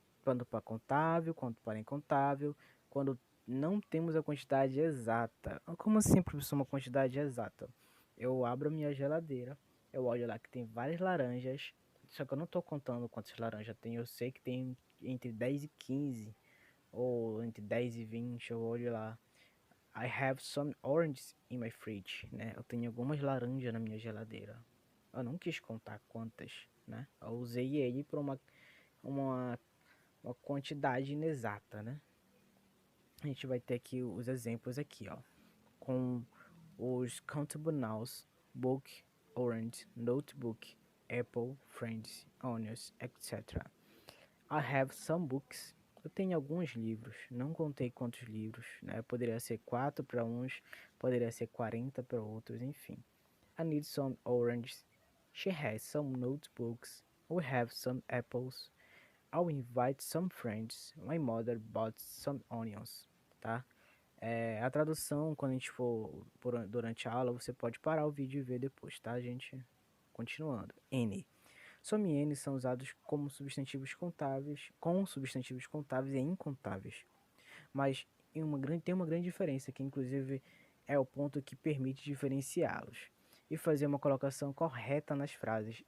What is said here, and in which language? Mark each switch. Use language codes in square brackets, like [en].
[pt] Tanto para contável quanto para incontável, quando não temos a quantidade exata. Como assim, professor, uma quantidade exata? Eu abro a minha geladeira, eu olho lá que tem várias laranjas, só que eu não tô contando quantas laranjas tem, eu sei que tem entre 10 e 15, ou entre 10 e 20, eu olho lá. [en] I have some oranges in my fridge, [pt] né? Eu tenho algumas laranjas na minha geladeira. Eu não quis contar quantas, né? Eu usei ele para uma, uma quantidade inexata, né? A gente vai ter aqui os exemplos aqui, ó. Com os [en] countable nouns, book, orange, notebook, apple, friends, onions, [pt] etc. [en] I have some books. [pt] Eu tenho alguns livros, não contei quantos livros, né? Poderia ser 4 para uns, poderia ser 40 para outros, enfim. [en] I need some oranges. She has some notebooks. We have some apples. I'll invite some friends. My mother bought some onions, [pt] tá? A tradução, quando a gente for durante a aula, você pode parar o vídeo e ver depois, tá, gente? Continuando. N. Some e N são usados como substantivos contáveis, com substantivos contáveis e incontáveis. Mas tem uma grande diferença, que inclusive é o ponto que permite diferenciá-los e fazer uma colocação correta nas frases.